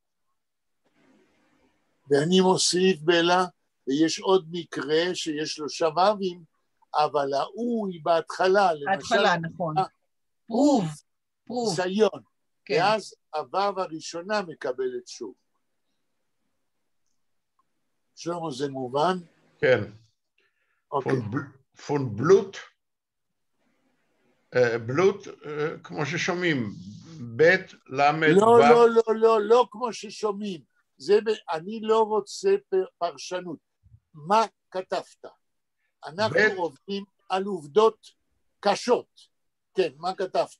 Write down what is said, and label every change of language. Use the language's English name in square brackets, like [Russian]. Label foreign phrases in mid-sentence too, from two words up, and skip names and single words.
[Hebrew] ואני מוסיף בלה, ויש עוד מקרה שיש 3 וווים, אבל ההוא היא בהתחלה, בהתחלה, נכון. פרוב, פרוב. ניסיון. כן. ואז הוו הראשונה מקבלת שוב. שלמה, זה מובן? כן. אוקיי. [Yiddish] פון בלוט, בלוט, [Hebrew] כמו ששומעים, בית, למד, לא כמו ששומעים. אני לא רוצה פרשנות. מה כתבת? אנחנו עובדים על עובדות קשות. כן, מה כתבת?